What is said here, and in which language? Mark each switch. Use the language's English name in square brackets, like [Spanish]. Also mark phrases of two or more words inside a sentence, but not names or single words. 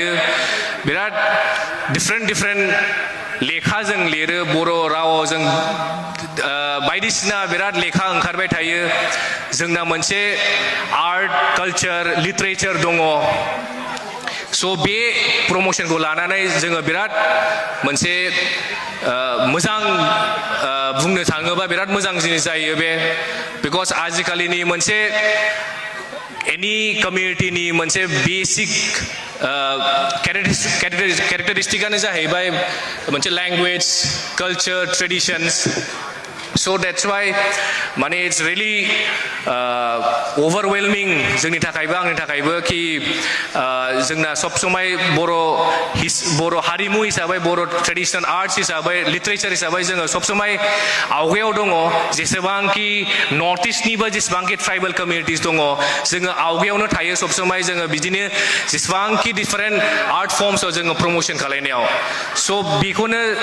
[Bodo] बिराद डिफरेन्ट लेखा जों लिरो बर' रावाव जों बायदिसिना बिराद लेखा ओंखारबाय थायो जोंना मोनसे [English] art culture literature [Bodo] दङ स' बे प्रम'शनखौ लानानै जोङो बिराद मोनसे मोजां बुंनो थाङोबा बिराद मोजां जिनिस जायो बे बिकज आजिखालिनि मोनसे एनि कमिउनिटिनि मोनसे बेसिक कैरेक्टारिस्टिकानो जाहैबाय मोनसे [English] language culture traditions so that's why [Bodo] माने [English] it's really overwhelming [Bodo] जोंनि थाखायबो आंनि थाखायबो कि जोंना सब समय बर' हारिमु हिसाबै बर' [English] traditional arts [Bodo] हिसाबै लिटारेचार हिसाबै जोङो सब समय आवगायाव दङ जेसेबांखि नर्थ इस्टनिबो जेसेबांखि [English] tribal communities [Bodo] दङ जोङो आवगायावनो थायो सब समय जोङो बिदिनो जेसेबांखि [English] different art [Bodo] फर्मसआव जोङो प्रमोशन खालायनायाव स' बेखौनो